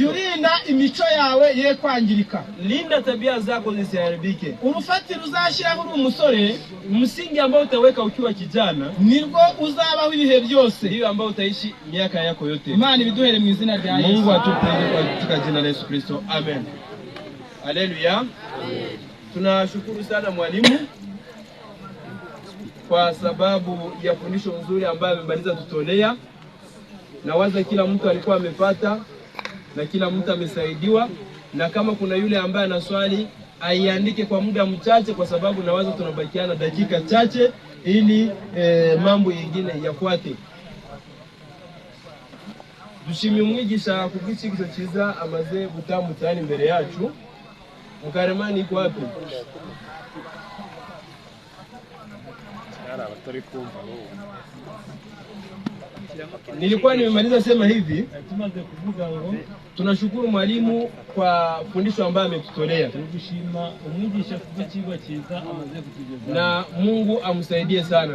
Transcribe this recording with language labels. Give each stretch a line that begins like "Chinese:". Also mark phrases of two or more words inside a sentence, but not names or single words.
Kinyarwanda: Yurinda imico yawe ye kwangirika.
Swahili: Linda tabia zako zisiharibike.
Kinyarwanda: Urufatiro uzashiraho uri umusore,
Swahili: msingi ambao utaweka ukiwa kijana,
Kinyarwanda: nirwo uzabaho ibihe byose,
Swahili: ndio ambao utaishi miaka yako yote.
Kinyarwanda: Imana ibiduhere mu izina rya Yesu.
Swahili: Mungu atupe katika jina la Yesu Kristo. Amen. Haleluya. Tunashukuru sana mwalimu kwa sababu ya fundisho nzuri ambayo amemaliza tutolea. Nawaza kila mtu alikuwa amepata na kila mtu amesaidiwa, na kama kuna yule ambaye ana swali aiandike kwa muda mchache, kwa sababu nawaza tunabakiana dakika chache ili mambo yengine yafuate.
Kinyarwanda: Dushimye umwigisha kubw'ikigisho cyiza amaze gutamu cyane imbere yacu.
Swahili: Mukaremani iko wapi? Nilikuwa nimemaliza sema hivi, tunashukuru mwalimu kwa fundisho ambayo ametutolea. Na Mungu amsaidie sana.